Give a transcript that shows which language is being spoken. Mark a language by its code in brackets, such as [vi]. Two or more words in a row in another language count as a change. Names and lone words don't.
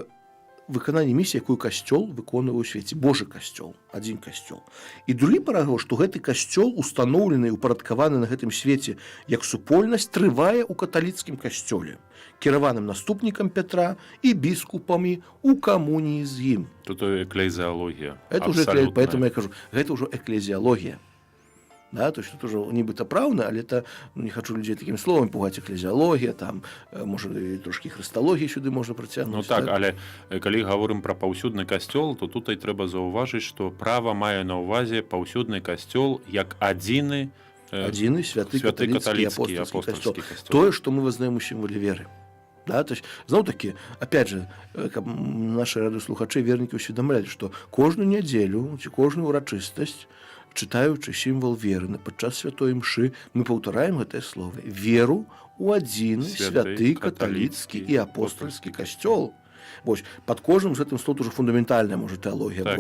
[be] Вось выкананне місіі, якую касцёл выконвае ў свеце. Божы касцёл, адзін касцёл. І другі параграф, што гэты касцёл, устаноўлены і упарадкаваны на гэтым свеце як супольнасць, трывае ў каталіцкім касцёле, кіраваным наступнікам Петра і біскупамі ў камуніі з ім. Тут эклезіалогія. [ru] Это уже, поэтому [be] я кажу, гэта ўжо эклезіалогія. [ru] Да, то есть это уже [be] нібыта праўна, але это, не хочу людзей такім словам пугаць, эклезіалогія, там, можа, і трошкі хрысталогіі сюды можна працягнуць. Ну так, але калі гаворым пра паўсюдны касцёл, то тут і трэба заўважыць, што права мае на ўвазе паўсюдны касцёл як адзіны святы каталіцкі апостольскі касцёл. Тое, што мы вызнаем у сімволе веры. [ru] Да, то есть, зноў-такі, опять же, [be] каб наши радыёслухачы, вернікі усведамлялі, што кожную нядзелю ці кожную ўрачыстасць, чытаючы сімвал веры падчас святой імшы, мы паўтараем гэтае слово. Веру ў адзін святы каталіцкі і апостольскі касцёл. Вось, пад кожным з гэтым словом уже фундаментальная, можа, тэалогія так.